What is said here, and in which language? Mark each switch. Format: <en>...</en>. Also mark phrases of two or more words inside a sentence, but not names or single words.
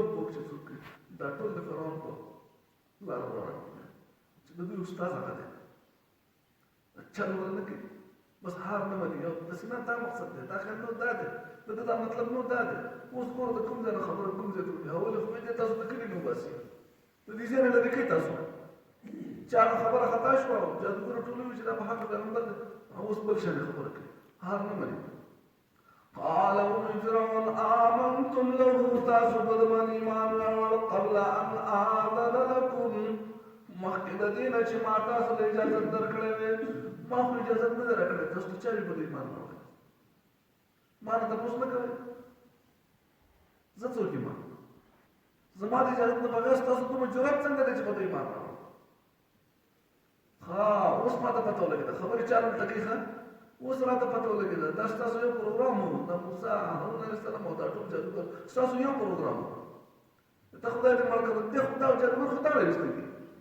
<ps>وک چې څوک دا ټول د فرعون په لاره روان چې د دوی استاد هغه دی چل ول نه کوي بس هار نه مني او داسې نه دا مقصد دی دا خیال نو دا دی د ده دا مطلب نو دا دی اوس ګوره د کوم ځای نه خبره کوم ځای ته وکړي اول خو دې تاسو د کلي نه وباسي د دې ځای نه لرې کوي تاسو چې هغه خبره خطا شوه او جادوګرو ټول وایي چې دا په حق پیغمبر دی اوس بل شی خبره کوي هار نه مني</ps> <ar>قال فرعون آمنتم له</ar> <ps>تاسو په دمن ایمان راوړ</ps> <ar>قبل ان آذن لكم</ar> <ps>مخکې د دې نه چې ما تاسو ته اجازه درکړې وې ما خو اجازه نه درکړې تاسو چا په ایمان راوړئ ما نه تاسو نه کوئ زه څوک یم زما د اجازه نه بغیر تاسو کوم جرأت څنګه دی چې په ایمان راوړئ ها اوس ما ته پته ولګېده خبرې چا نه ټکي ښه اوس راته پته ولګېده دا ستاسو یو پروګرام و د موسی هارون</ps> <ar>علیه السلام</ar> <ps>او دا ټول جادوګر ستاسو یو پروګرام و ته خدای دې مړ کړه دې خدای جادوګر خو تا راویستی دي</ps>